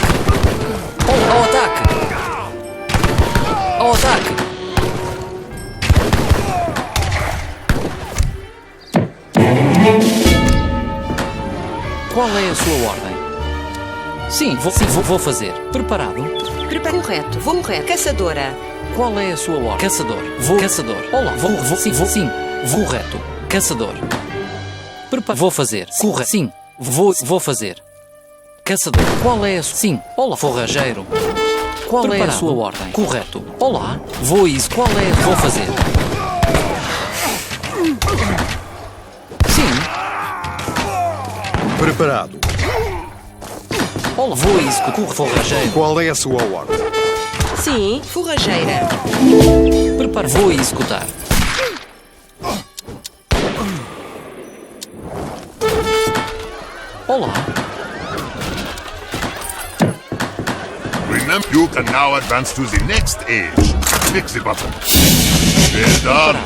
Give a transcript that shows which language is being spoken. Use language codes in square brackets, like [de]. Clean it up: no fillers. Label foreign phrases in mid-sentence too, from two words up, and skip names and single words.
[pt] Ao ataque! Ao ataque! Qual é a sua ordem? Sim, vou fazer. Preparado? Correto. Vou correto. Caçadora. Qual é a sua ordem? Caçador. Vou. Caçador. Olá. Sim. Vou correto. Caçador. Vou fazer. Correto. Sim. Vou fazer. Caçador. Qual é a sua? Sim. Olá. Forrageiro. Qual é a sua ordem? Correto. Olá. Vou isso. Qual é? Vou fazer. Sim. Preparado. Olá. Vou executar. Forrageiro. Qual é a sua ordem? Sim. Forrageira. Prepara. Vou executar. Olá. [en] Remember, you can now advance to the next age. Click the button. Well done.